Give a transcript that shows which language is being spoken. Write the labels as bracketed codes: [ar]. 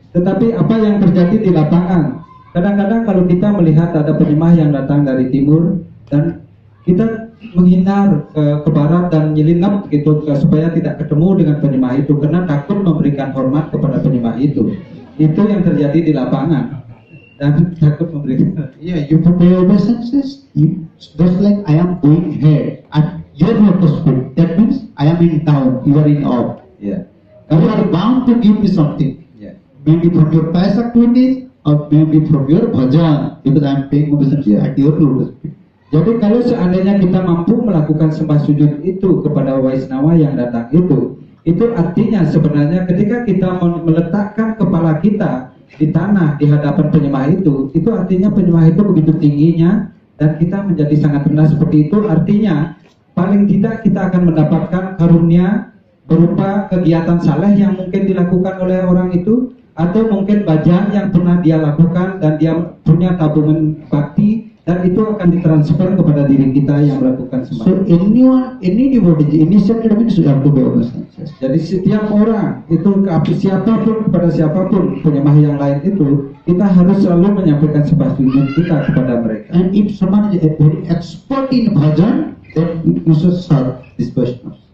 [id] Tetapi apa yang terjadi di lapangan? Kadang-kadang kalau kita melihat ada penyembah yang datang dari timur dan kita menghindar ke barat dan nyelinap gitu supaya tidak ketemu dengan penyembah itu karena takut memberikan hormat kepada penyembah itu. Itu yang terjadi di lapangan. Dan takut memberikan. [en] Yeah, you pay obeisances. Just like I am going here at your lotus feet. That means I am in town. You are in awe. Yeah. You are bound to give me something. Yeah. Maybe from your pious activities or maybe from your bhajan because I am paying obeisances at your lotus feet. [id] Jadi kalau seandainya kita mampu melakukan sembah sujud itu kepada Waisnawa yang datang itu artinya sebenarnya ketika kita meletakkan kepala kita di tanah di hadapan penyembah itu artinya penyembah itu begitu tingginya dan kita menjadi sangat rendah seperti itu, artinya paling tidak kita akan mendapatkan karunia berupa kegiatan saleh yang mungkin dilakukan oleh orang itu, atau mungkin bajaan yang pernah dia lakukan dan dia punya tabungan bakti, dan itu akan ditransfer kepada diri kita yang melakukan semua. [en] So any devotee initiated means you have to be honest. [id] Jadi setiap orang itu siapapun kepada siapapun penyembah yang lain itu, kita harus selalu menyampaikan sembah sujud kita kepada mereka. [en] And if someone is very expert in bhajan, then you should serve this Vaishnava.